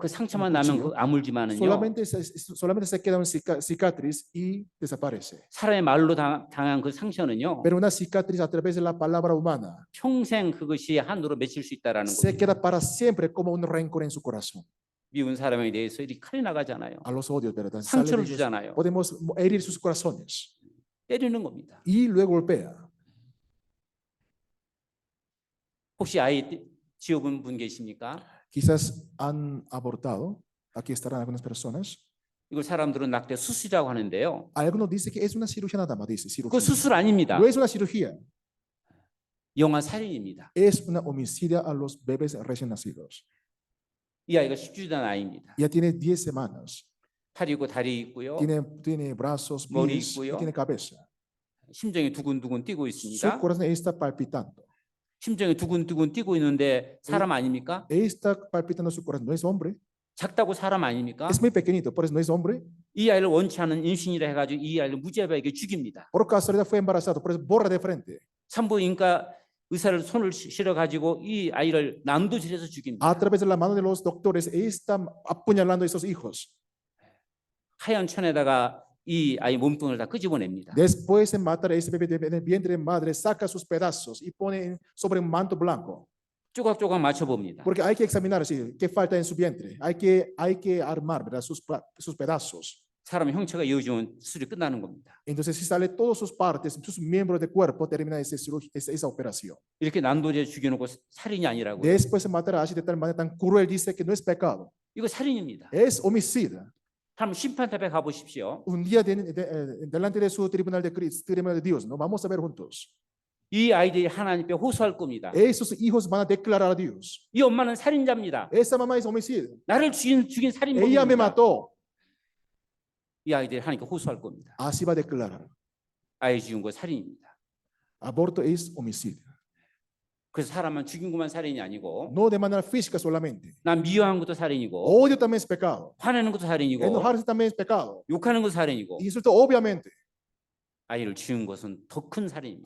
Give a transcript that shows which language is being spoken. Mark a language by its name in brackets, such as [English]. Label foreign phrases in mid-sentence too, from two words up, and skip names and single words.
[Korean] 그 상처만 [Spanish] un [Korean] 나면 [Spanish] cuchillo, [Korean] 그 아물지만은요. [Spanish] solamente se queda una cicatriz y desaparece. [Korean] 사람의 말로 당한 그 상처는요. [Spanish] Pero una cicatriz a través de la palabra humana [Korean] 평생 그것이 한으로 맺힐 수 있다라는 [Spanish] se [Korean] 거예요. [Spanish] queda para siempre como un rencor en su corazón. [Korean] 미운 사람에 대해서 이 칼이 나가잖아요. [Spanish] A los odios, ¿verdad? [Korean] 상처를 [Spanish] Sale de ellos. [Korean] 주잖아요. [Spanish] Podemos herir sus corazones [Korean] 때리는 겁니다. [Spanish] y luego golpea. [Korean] 혹시 아이 지옥은 분 계십니까? [Spanish] Quizás han abortado. Aquí estarán algunas personas. [Korean] 이걸 사람들은 낙태 수술이라고 하는데요. [Spanish] Algunos dicen que es una cirugía nada más, dice [Korean] 그 [Spanish] cirugía. [Korean] 수술 아닙니다. [Spanish] No es una cirugía, [Korean] 영아 살인입니다. [Spanish] es una homicidia a los bebés recién nacidos. [Korean] 이 아이가 10주 된 아이입니다. [Spanish] Ya tiene 10 semanas. [Korean] 팔 있고 다리 있고요. [Spanish] Tiene brazos, [Korean] 머리 [Spanish] pies, y [Korean] 있고요. [Spanish] tiene cabeza. [Korean] 심장이 두근두근 뛰고 [Spanish] Su [Korean] 있습니다. [Spanish] corazón está palpitando. [Korean] 심장이 두근두근 뛰고 있는데 사람 아닙니까? [Spanish] Está palpitando su corazón. No es hombre. [Korean] 작다고 사람 아닙니까? [Spanish] Es muy pequeñito, por eso no es hombre. [Korean] 이 아이를 원치 않은 임신이라 해가지고 이 아이를 무자비하게 죽입니다. [Spanish] Por casualidad fue embarazado, por eso borra de frente. [Korean] 산부인과 의사를 손을 실어 가지고 이 아이를 난도질해서 죽입니다. [Spanish] A través de la mano de los doctores, está apuñalando a esos hijos. [Korean] 하얀 천에다가 이 아이 몸뚱을 다 끄집어냅니다. [Spanish] Después de matar a ese bebé del vientre de madre, saca sus pedazos y pone sobre un manto blanco. [Korean] 조각조각 맞춰봅니다. [Spanish] Porque hay que examinar qué falta en su vientre. Hay que armar, ¿verdad? sus pedazos. [Korean] 사람 형체가 이어지면 수술이 끝나는 겁니다. [Spanish] Entonces, si sale todas sus partes, sus miembros del cuerpo, termina esa operación. [Korean] 이렇게 난도제 죽여놓고 살인이 아니라고요. [Spanish] Después de matar así de tal manera tan cruel, dice que no es pecado, [Korean] 이거 살인입니다. [Spanish] es homicida. [Korean] 한번 심판탑에 가보십시오. [Spanish] Un día delante de su tribunal de Cristo, tribunal de Dios, ¿no? Vamos a ver juntos. [Korean] 이 아이들이 하나님 앞에 호소할 겁니다. [Spanish] Esos hijos van a declarar a Dios. [Korean] 이 엄마는 살인자입니다. [Spanish] Esa mamá es homicida. [Korean] 나를 죽인 [Spanish] Ella me [Korean] 살인범입니다. [Spanish] mató. [Korean] 이 아이들이 하나님께 호소할 겁니다. [Spanish] Así va a declarar. [Korean] 아이 죽인 거 살인입니다. [Spanish] Aborto es homicidio. [Korean] 그래서 사람만 죽인 것만 살인이 아니고 [Spanish] No de manera física solamente. [Korean] 난 미워한 것도 살인이고 [Spanish] Odio también es pecado. [Korean] 화내는 것도 살인이고 [Spanish] Enojarse también es pecado. [Korean] 욕하는 것도 살인이고 [Spanish] Insulto, obviamente. [Korean] 아이를 죽인 것은 더 큰 살인입니다.